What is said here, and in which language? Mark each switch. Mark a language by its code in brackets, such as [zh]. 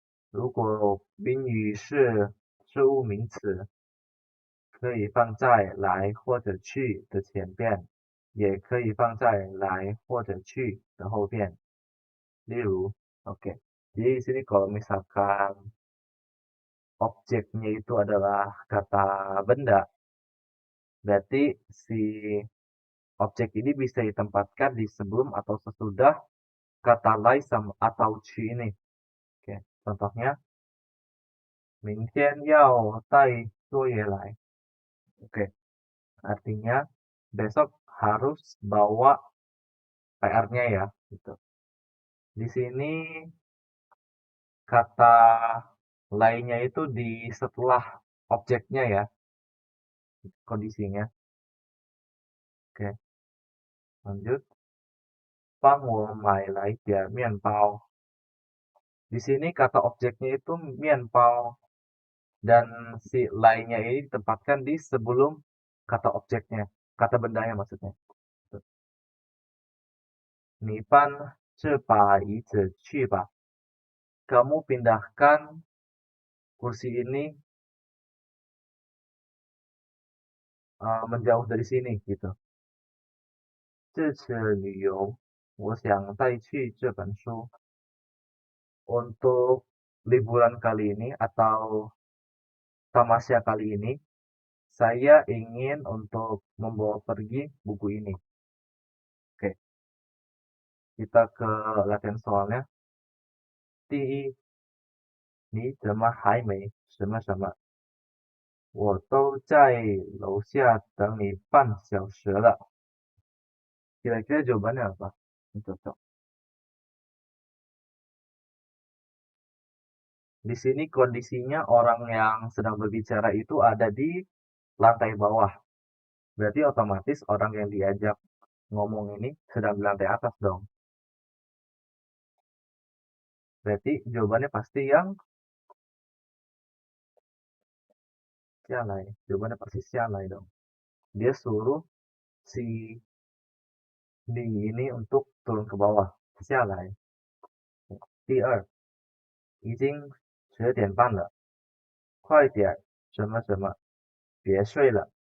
[zh] 如果宾语是事物名词，可以放在来或者去的前边，也可以放在来或者去的后边。例如, oke. [id] Jadi di sini kalau misalkan objeknya itu adalah kata benda, berarti si objek ini bisa ditempatkan di sebelum atau sesudah kata lai sama atau ci ini. Oke, contohnya, [zh] 明天要带作业来. [id] Oke, artinya besok harus bawa PR-nya ya, gitu. Di sini kata lainnya itu di setelah objeknya ya, kondisinya. Oke, lanjut. [zh] 帮我买来点面包. [id] Di sini kata objeknya itu 面包 dan si lainnya ini ditempatkan di sebelum kata objeknya, kata bendanya maksudnya. [zh] 你搬这把椅子去吧. [id] Kamu pindahkan kursi ini menjauh dari sini gitu. [zh] 这次旅游我想带去这本书. [id] Untuk liburan kali ini atau tamasya kali ini, saya ingin untuk membawa pergi buku ini. Oke, kita ke latihan soalnya. [zh] 第一，你怎么还没什么什么？我都在楼下等你半小时了. [id] Kira-kira jawabannya apa? Ini cocok. Di sini kondisinya orang yang sedang berbicara itu ada di lantai bawah. Berarti otomatis orang yang diajak ngomong ini sedang di lantai atas dong. Berarti jawabannya pasti yang sialai. Jawabannya pasti sialai dong. Dia suruh si Di ini untuk turun ke bawah. Sialai. [zh] 第二，已经10点半了，快点，什么什么，别睡了.